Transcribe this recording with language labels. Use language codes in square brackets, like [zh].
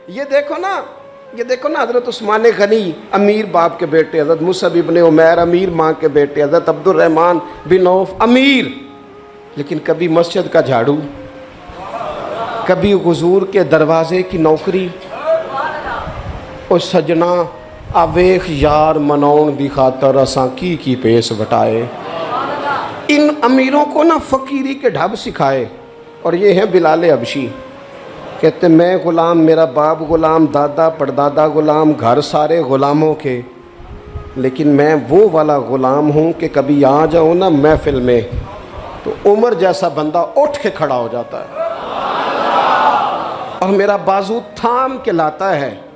[ur] یہ دیکھو نا حضرت عثمان غنی امیر باپ کے بیٹے, حضرت مصعب ابن عمیر امیر ماں کے بیٹے, حضرت عبد الرحمن بن عوف امیر, لیکن کبھی مسجد کا جھاڑو, کبھی حضور کے دروازے کی نوکری. [pa] او سجنا آویخ یار منون دی خاطر اساں کی پیس وٹائے. [ur] ان امیروں کو نا فقیری کے ڈھب سکھائے, اور یہ ہیں بلال حبشی. کہتے میں غلام, میرا باپ غلام, دادا پردادا غلام, گھر سارے غلاموں کے, لیکن میں وہ والا غلام ہوں کہ کبھی آ جاؤں نا محفل میں تو عمر جیسا بندہ اٹھ کے کھڑا ہو جاتا ہے, اور میرا بازو تھام کے لاتا ہے.